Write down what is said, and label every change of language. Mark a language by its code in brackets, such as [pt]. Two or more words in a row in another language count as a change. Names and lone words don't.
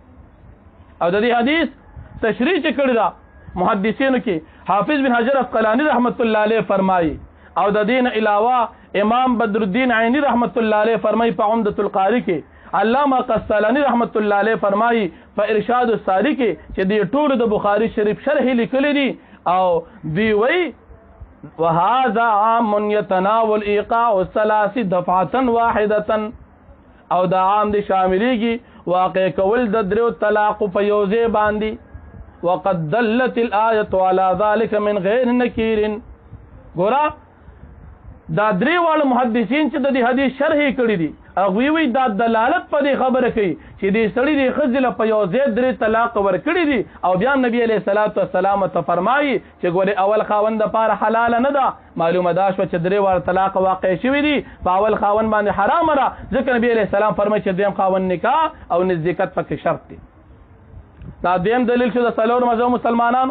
[ps] او د دې حدیث تشریح کړی دا محدثینو کې حافظ بن حجر عسقلانی [ar] رحمت الله علیه [ps] فرمایي او د دین علاوه امام بدر الدین عینی [ar] رحمت الله علیه [ps] فرمایي په عمدۃ القاری کې علامہ قسطلانی [ar] رحمت الله علیه [ps] فرمایي په ارشاد الساری کې چې د ټول د بخاری شریف شرح لیکلی دي او دی وی [ar] وهذا عام يتناول ايقاع الثلاث دفعه واحده [ps] او دا عام دي شامليږي واقع کول د 3 طلاق په یوځه باندې [ar] وقد دلت الايه على ذلك من غیر نکیر [ps] ګورا دا 3 واړه محدثین چې د دې حدیث شرح کړی دي هغه وی دا دلالت په دې خبره کوي چې دې سړی د خزل په یو ځای 3 طلاق ور کړی دي او بیا نبی [ar] علیہ الصلوۃ والسلام [ps] ته فرمایي چې ګوره اول خاوند لپاره حلال نه ده معلومه دا شو چې 3 وار طلاق واقع شوی دي په اول خاوند باندې حرام را ځکه نبی [ar] علیہ السلام [ps] فرمایي چې دیم خاوند نکاح او نزدېکت پکې شرط دي دا دیم دلیل شو د څلور مذهب مسلمانانو.